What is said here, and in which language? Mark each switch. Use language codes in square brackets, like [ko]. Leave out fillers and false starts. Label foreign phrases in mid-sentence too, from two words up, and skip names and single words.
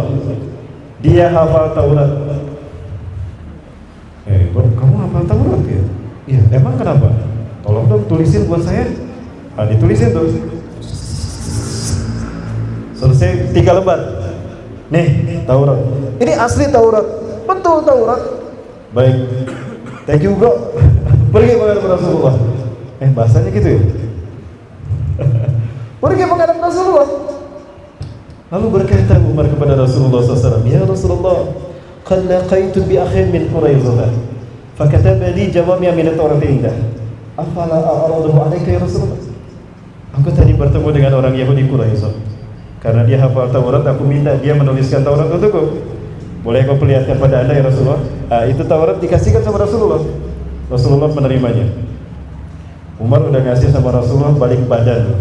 [id] Dia hafal Taurat. Kamu hafal Taurat ya? Iya, emang kenapa? Tolong dong tulisin buat saya. Ditulisin tuh. Selesai 3 lembar. Nih, Taurat. Ini asli Taurat. Betul Taurat. Baik. [en] Thank you bro. [id] Pergi menghadap Rasulullah. Bahasanya gitu ya. Pergi menghadap Rasulullah. Lalu berkata Umar kepada Rasulullah SAW, [ar] يا رسول الله, قد لقيت بأخ من قريظة، فكتب لي جوامع من التوراة عنده. أفلا أعرضه عليك يا رسول الله? [id] Aku tadi bertemu dengan orang Yahudi Quraisy. Karena dia hafal Taurat, aku minta dia menuliskan Taurat untukku. Boleh aku perlihatkan pada Anda [ar] يا رسول الله? [id] Itu Taurat dikasihkan sama Rasulullah. Rasulullah menerimanya. Umar udah ngasih sama Rasulullah, balik badan.